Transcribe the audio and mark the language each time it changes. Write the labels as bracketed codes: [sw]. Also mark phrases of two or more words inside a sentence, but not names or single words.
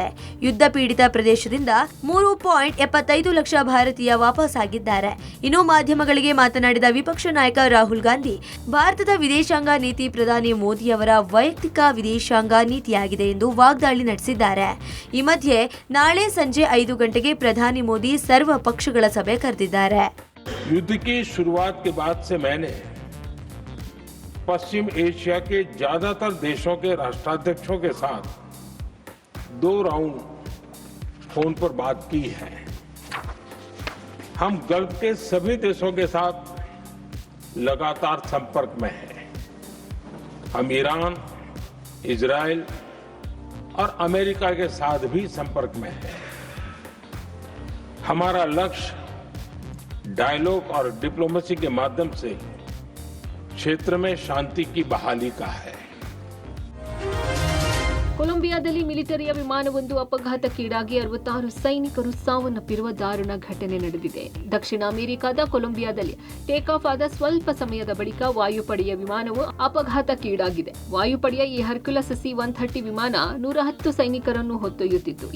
[kn] ಯುದ್ಧ ಪೀಡಿತ ಪ್ರದೇಶದಿಂದ 3.75 ಲಕ್ಷ ಭಾರತೀಯ ವಾಪಸ್ಸಾಗಿದ್ದಾರೆ. ಇನ್ನು ಮಾಧ್ಯಮಗಳಿಗೆ ಮಾತನಾಡಿದ ವಿಪಕ್ಷ ನಾಯಕ ರಾಹುಲ್ ಗಾಂಧಿ, ಭಾರತದ ವಿದೇಶಾಂಗ ನೀತಿ ಪ್ರಧಾನಿ ಮೋದಿಯವರ ವೈಯಕ್ತಿಕ ವಿದೇಶಾಂಗ ನೀತಿಯಾಗಿದೆ ಎಂದು ವಾಗ್ದಾಳಿ ನಡೆಸಿದ್ದಾರೆ. ಈ ಮಧ್ಯೆ ನಾಳೆ ಸಂಜೆ 5 ಗಂಟೆಗೆ ಪ್ರಧಾನಿ ಮೋದಿ ಸರ್ವ ಪಕ್ಷಗಳ ಸಭೆ ಕರೆದಿದ್ದಾರೆ. [hi] युद्ध की शुरुआत के बाद से मैंने पश्चिम एशिया के ज्यादातर देशों के राष्ट्राध्यक्षों के साथ 2 [en] round phone [hi] पर बात की है. हम गल्फ के सभी देशों के साथ लगातार संपर्क में हैं. हम ईरान, इजराइल और अमेरिका के साथ भी संपर्क में है। हमारा लक्ष्य डायलॉग और डिप्लोमेसी के माध्यम से क्षेत्र में शांति की बहाली का है। [kn] ಕೊಲಂಬಿಯಾದಲ್ಲಿ ಮಿಲಿಟರಿಯ ವಿಮಾನವೊಂದು ಅಪಘಾತಕ್ಕೀಡಾಗಿ 66 ಸೈನಿಕರು ಸಾವನ್ನಪ್ಪಿರುವ ದಾರುಣ ಘಟನೆ ನಡೆದಿದೆ. ದಕ್ಷಿಣ ಅಮೆರಿಕದ ಕೊಲಂಬಿಯಾದಲ್ಲಿ [en] take off [kn] ಆದ ಸ್ವಲ್ಪ ಸಮಯದ ಬಳಿಕ ವಾಯುಪಡೆಯ ವಿಮಾನವು ಅಪಘಾತಕ್ಕೀಡಾಗಿದೆ. ವಾಯುಪಡೆಯ ಈ ಹರ್ಕ್ಯುಲಸ್ C-130 ವಿಮಾನ 110 ಸೈನಿಕರನ್ನು ಹೊತ್ತೊಯ್ಯುತ್ತಿತ್ತು.